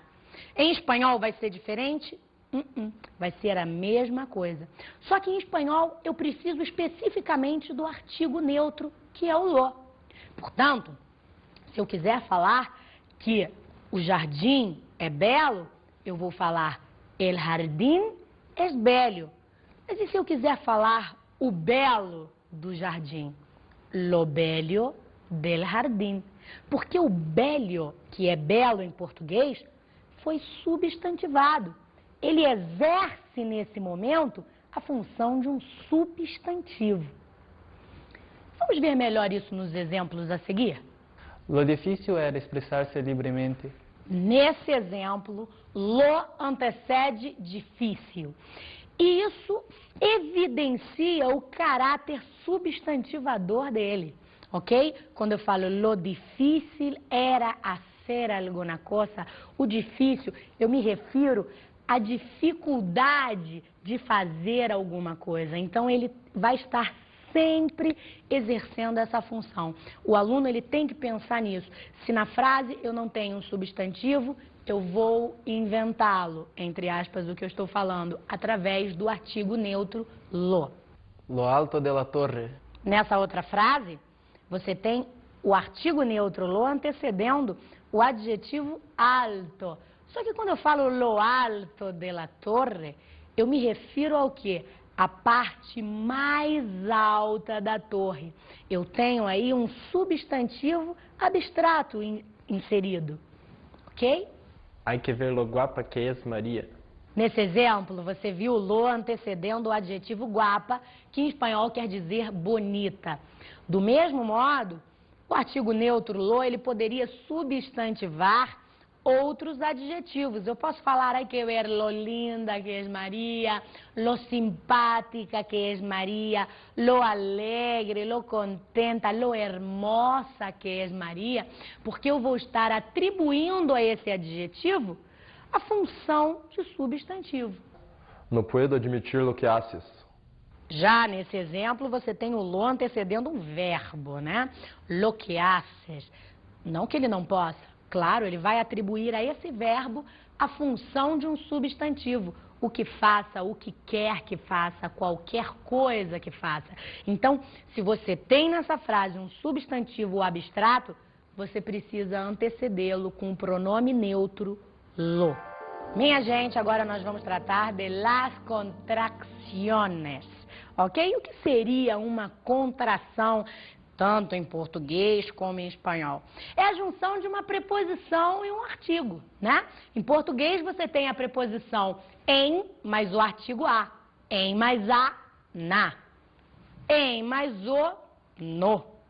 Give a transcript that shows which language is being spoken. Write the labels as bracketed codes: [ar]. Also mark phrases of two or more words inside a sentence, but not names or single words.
[pt] Em espanhol vai ser diferente? Vai ser a mesma coisa. Só que em espanhol eu preciso especificamente do artigo neutro, que é o lo. Portanto, se eu quiser falar que o jardim é belo, eu vou falar [es] el jardín es bello. [pt] Mas e se eu quiser falar o belo do jardim? [es] Lo bello del jardín. [pt] Porque o bello, que é belo em português, foi substantivado. Ele exerce nesse momento a função de um substantivo. Vamos ver melhor isso nos exemplos a seguir? [es] Lo difícil era [pt] expressar-se livremente. Nesse exemplo, lo antecede difícil. E isso evidencia o caráter substantivador dele, ok? Quando eu falo [es] lo difícil era hacer [pt] alguma coisa, o difícil, eu me refiro à dificuldade de fazer alguma coisa. Então, ele vai estar sempre exercendo essa função. O aluno ele tem que pensar nisso. Se na frase eu não tenho um substantivo, eu vou inventá-lo, entre aspas, o que eu estou falando, através do artigo neutro lo. [es] Lo alto de la torre. [pt] Nessa outra frase, você tem o artigo neutro lo antecedendo o adjetivo alto. Só que quando eu falo [es] lo alto de la torre, [pt] eu me refiro ao quê? A parte mais alta da torre. Eu tenho aí um substantivo abstrato inserido, ok? [es] Hay que ver lo guapa que es María. [pt] Nesse exemplo, você viu lo antecedendo o adjetivo guapa, que em espanhol quer dizer bonita. Do mesmo modo, o artigo neutro lo, ele poderia substantivar outros adjetivos. Eu posso falar, [es] hay que ver lo linda que es María, lo simpática que es María, lo alegre, lo contenta, lo hermosa que es María, [pt] porque eu vou estar atribuindo a esse adjetivo a função de substantivo. [es] No puedo admitir lo que haces. [pt] Já nesse exemplo, você tem o lo antecedendo um verbo, né? [es] Lo que haces. [pt] Não que ele não possa. Claro, ele vai atribuir a esse verbo a função de um substantivo. O que faça, o que quer que faça, qualquer coisa que faça. Então, se você tem nessa frase um substantivo abstrato, você precisa antecedê-lo com o pronome neutro lo. Minha gente, agora nós vamos tratar de [es] las contracciones, [pt] ok? O que seria uma contração, tanto em português como em espanhol? É a junção de uma preposição e um artigo, né? Em português você tem a preposição em mais o artigo a. Em mais a, na. Em mais o, no.